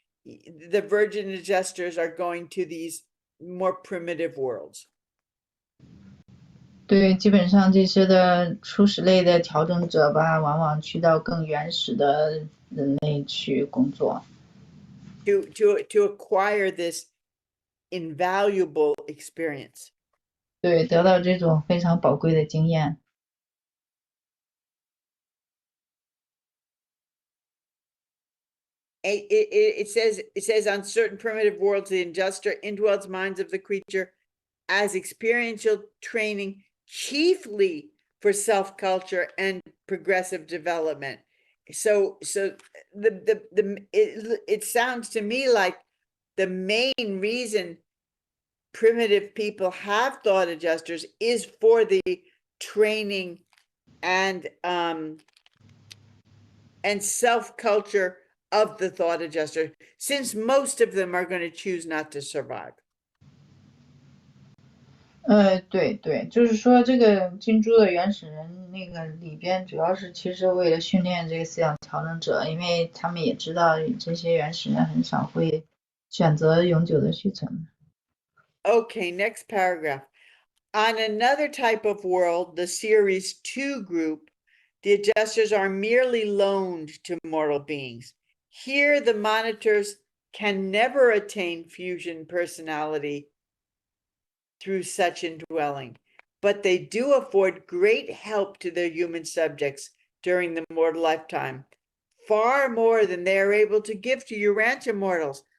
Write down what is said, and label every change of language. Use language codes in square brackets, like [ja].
[en] The virgin adjusters are going to these more primitive worlds. [zh] 对，基本上这些的初始类的调整者吧，往往去到更原始的人类去工作。 [en] To acquire this invaluable experience. [zh] 对，得到这种非常宝贵的经验。 [en] It says on certain primitive worlds, the adjuster indwells minds of the creature as experiential training, chiefly for self-culture and progressive development. So it sounds to me like the main reason primitive people have thought adjusters is for the training and self-culture of the thought adjuster, since most of them are going to choose not to survive. [zh] 对对，就是说这个金珠的原始人那个里边，主要是其实为了训练这个思想调整者，因为他们也知道这些原始人很少会选择永久的续存。 [en] Okay, next paragraph. On another type of world, the Series 2 group, the adjusters are merely loaned to mortal beings. Here, the monitors can never attain fusion personality through such indwelling, but they do afford great help to their human subjects during the mortal lifetime, far more than they are able to give to Urantia mortals.